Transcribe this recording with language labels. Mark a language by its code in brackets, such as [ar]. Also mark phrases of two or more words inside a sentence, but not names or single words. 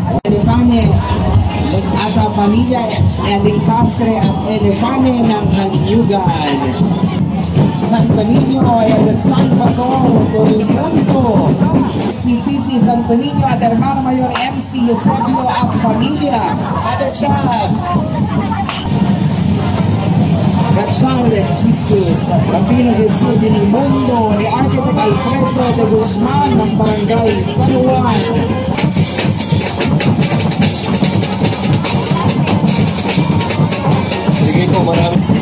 [tl] At ang pamilya Elicastre at Elefane ng Kanyugan. Santo Niño ay [es] el Salvador del mundo. [tl] Si Santo Niño at Hermano Mayor MC Eusebio at pamilya. Father Shab. Gachal Jesus, Bambino Jesus del mundo ni Architect Alfredo de Guzman ng Barangay San Juan. Sige po, marami.